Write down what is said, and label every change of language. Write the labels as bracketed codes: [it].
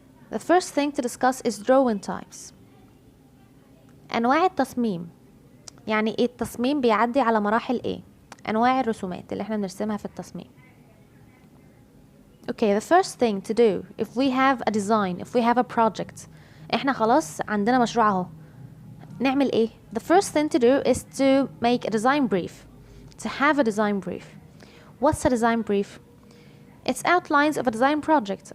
[en] The first thing to discuss is drawing types. [ar] انواع التصميم. يعني ايه التصميم بيعدي على مراحل ايه؟ انواع الرسومات اللي احنا بنرسمها في التصميم. [en] Okay, the first thing to do if we have a design, if we have a project, [ar] احنا خلاص عندنا مشروع اهو، نعمل ايه؟ [en] The first thing to do is to make a design brief. To have a design brief. What's a design brief? It's outlines of a design project.